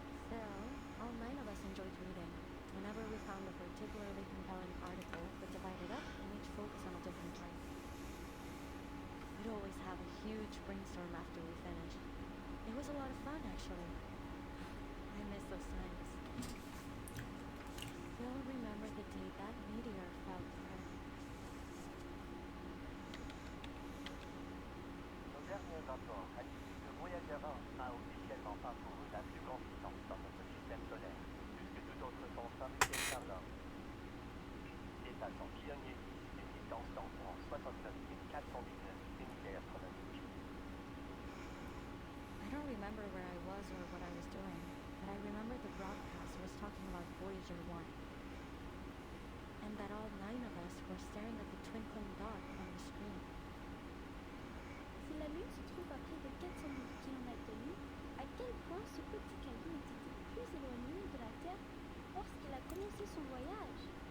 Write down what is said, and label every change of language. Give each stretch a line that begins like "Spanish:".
English: Still, all 9 of us enjoyed reading. Whenever we found a particularly compelling article, we divided up and each focused on a different part. We'd always have a huge brainstorm after we finished. It was a lot of fun, actually. I miss those times. Still remember the day that meteor fell to Earth.
French: Nos derniers rapports indiquent que Voyager 1 a officiellement parcouru la plus grande distance dans notre système solaire, plus que toute autre sonde fabriquée par l'homme. Dépassant pionnier, une distance d'environ 69 419 unité astronomique.
English: I don't remember where I was or what I was doing, but I remember the broadcast was talking about Voyager 1. And that all 9 of us were staring at the twinkling dot on the screen.
French: Si la Lune se trouve à près de 400 000 km de nous, à quel point ce petit caillou était-il plus éloigné de la Terre lorsqu'il a commencé son voyage?